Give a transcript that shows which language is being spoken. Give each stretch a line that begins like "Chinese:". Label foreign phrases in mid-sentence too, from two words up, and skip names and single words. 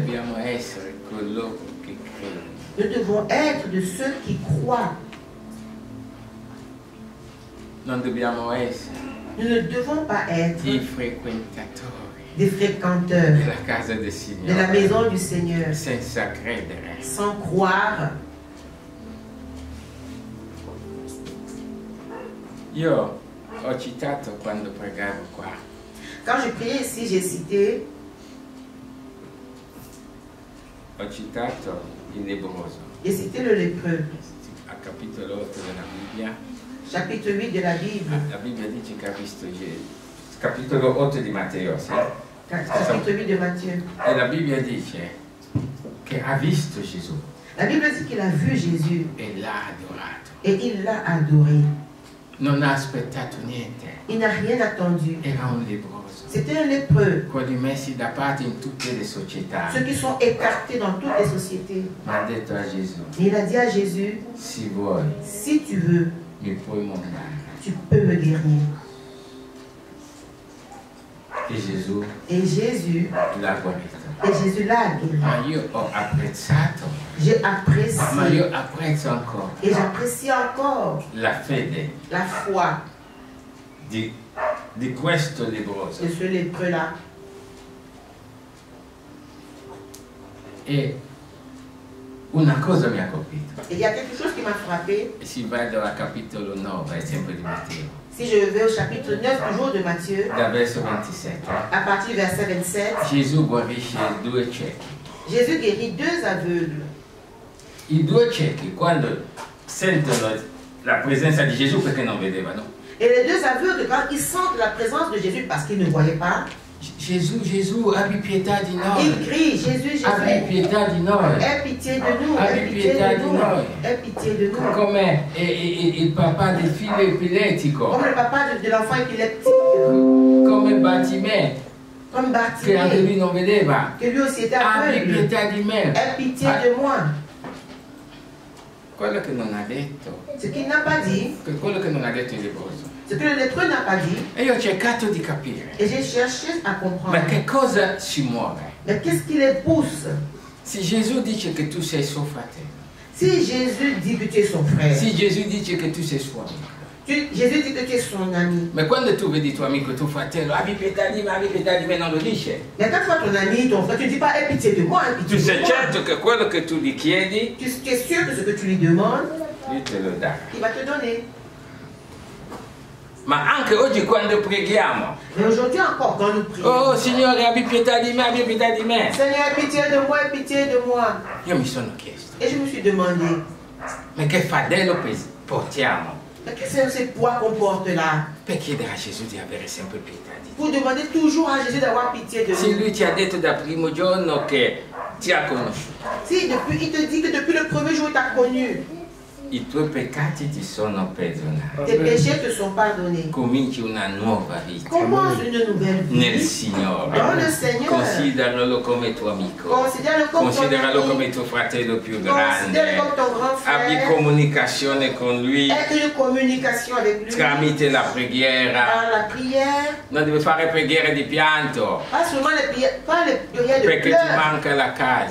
Italian: dobbiamo essere coloro che credono.
French: nous devons être de ceux qui croient.
Italian: Non dobbiamo essere
French: Nous ne devons pas être
Italian: i frequentatori
French: des fréquenteurs
Italian: della casa del
French: de la
Italian: Signore
French: maison du Seigneur
Italian: senza credere.
French: sans croire.
Italian: Io ho citato quando pregavo qua,
French: Quand je priais ici, j'ai cité
Italian: ho citato il lebbroso
French: le lépreux,
Italian: a capitolo 8 della Bibbia.
French: chapitre 8 de la Bible,
Italian: La Bibbia dice che ha visto Gesù, capitolo 8 di Matteo, sì?
French: chapitre 8 de Matthieu.
Italian: E la Bibbia dice che ha visto Gesù
French: La Bible dit qu'il a vu Jésus
Italian: e l'ha adorato.
French: et il l'a adoré.
Italian: Non ha aspettato niente,
French: Il n'a rien attendu.
Italian: era un lebbroso.
French: C'était un lépreux,
Italian: Quelli messi da parte in tutte le società.
French: ceux qui sont écartés dans toutes les sociétés.
Italian: Ma ha detto a Gesù,
French: Et il a dit à Jésus,
Italian: se vuoi
French: si tu veux,
Italian: mi puoi mondare.
French: tu peux me guérir.
Italian: E Gesù
French: Et Jésus
Italian: l'ha guarito.
French: l'a guéri.
Italian: Ma io ho apprezzato,
French: J'ai
Italian: ma
French: apprécié
Italian: io apprezzo ancora
French: et j'apprécie encore
Italian: la fede
French: la foi
Italian: di questo lebbroso.
French: de ce lépreux-là.
Italian: E una cosa mi ha colpito.
French: Et il y a quelque chose qui m'a frappé.
Italian: Si vado al capitolo 9, sempre di Matteo,
French: Si je vais au chapitre 9 toujours de Matthieu,
Italian: dal verso 27,
French: à partir du verset 27,
Italian: Gesù guarisce due ciechi.
French: Jésus guérit deux aveugles.
Italian: I due ciechi, quando sentono la presenza di Gesù, perché non vedevano,
French: Et les deux aveugles, quand ils sentent la présence de Jésus parce qu'ils ne voyaient pas,
Italian: Gesù, Gesù, abbi pietà di
French: ils
Italian: noi,
French: crient, Jésus,
Italian: abbi
French: Jésus,
Italian: pietà di noi.
French: aie pitié de nous,
Italian: Abbi
French: aie pitié
Italian: pietà
French: de
Italian: di
French: nous,
Italian: noi.
French: aie pitié de nous.
Italian: Come il papà del figlio epilettico,
French: Comme le papa de l'enfant épileptique,
Italian: come Bartimè,
French: comme
Italian: che anche
French: Bartimée,
Italian: lui non vedeva.
French: que lui aussi était
Italian: Abbi
French: aveugle,
Italian: pietà di me.
French: aie pitié de moi.
Italian: Quello che non ha detto,
French: Ce qu'il n'a pas dit,
Italian: quello che non ha detto il lebbroso.
French: ce que le lépreux n'a pas dit,
Italian: E io ho cercato di capire,
French: et j'ai cherché à comprendre.
Italian: ma che cosa ci muove?
French: Mais qu'est-ce qui les pousse?
Italian: Se Gesù dice che tu sei suo fratello,
French: Si Jésus dit que tu es son frère,
Italian: se Gesù dice che tu sei suo amico,
French: Jésus dit que tu es son ami.
Italian: Ma quando tu vedi tuo amico, tuo fratello, abbi pietà di me, non lo dice.
French: Mais quand tu vois ton ami, ton frère, tu ne dis pas aie pitié de moi, aie
Italian: Tu
French: pitié
Italian: sei
French: de moi.
Italian: certo che quello che tu gli chiedi,
French: Tu es sûr que ce que tu lui demandes,
Italian: lui te lo dà.
French: il va te donner.
Italian: Ma anche oggi quando preghiamo,
French: Mais aujourd'hui encore, quand nous prions,
Italian: oh Signore, abbi pietà di me.
French: Seigneur, aie pitié de moi, aie pitié de moi.
Italian: Io mi sono chiesto,
French: Et je me suis demandé,
Italian: ma che fardello portiamo
French: mais qu'est-ce que c'est poids qu'on porte là?
Italian: per chiedere a Gesù di avere sempre pietà di
French: Pour demander toujours à Jésus d'avoir pitié de
Italian: te? Se
French: nous.
Italian: lui ti ha detto dal primo giorno che ti ha conosciuto,
French: Si depuis, il te dit que depuis le premier jour, il t'a connu.
Italian: i tuoi peccati ti sono perdonati,
French: Tes péchés te sont pardonnés.
Italian: cominci una nuova vita
French: Commence une nouvelle
Italian: nel
French: vie
Italian: Signore.
French: dans le Seigneur.
Italian: Consideralo come tuo amico,
French: Considère-le comme ton
Italian: consideralo
French: ami.
Italian: come tuo fratello più
French: Considère-le
Italian: grande,
French: comme ton grand
Italian: abbi
French: frère.
Italian: comunicazione con lui
French: Aie une communication avec lui.
Italian: tramite la
French: Par
Italian: preghiera.
French: la prière.
Italian: Non devi fare preghiere di pianto
French: Pas seulement les prières, pas les prières de
Italian: perché ti
French: pleurs.
Italian: manca la casa,